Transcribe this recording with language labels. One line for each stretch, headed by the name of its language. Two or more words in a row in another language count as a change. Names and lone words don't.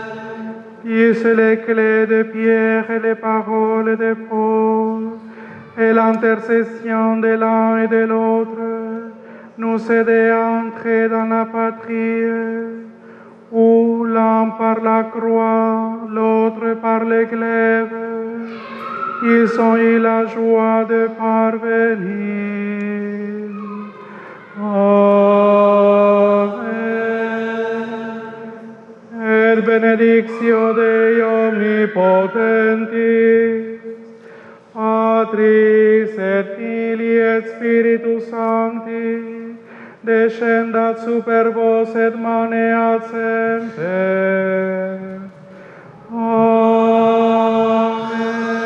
French: Puissent les clés de Pierre et les paroles de Paul et l'intercession de l'un et de l'autre nous aider à entrer dans la patrie où l'un par la croix, l'autre par le glaive, ils ont eu la joie de parvenir. Amen.
Latin: Et benedictio Dei omnipotentis, Patris et Filii et Spiritus Sancti, descendat super vos et maneat semper. Amen.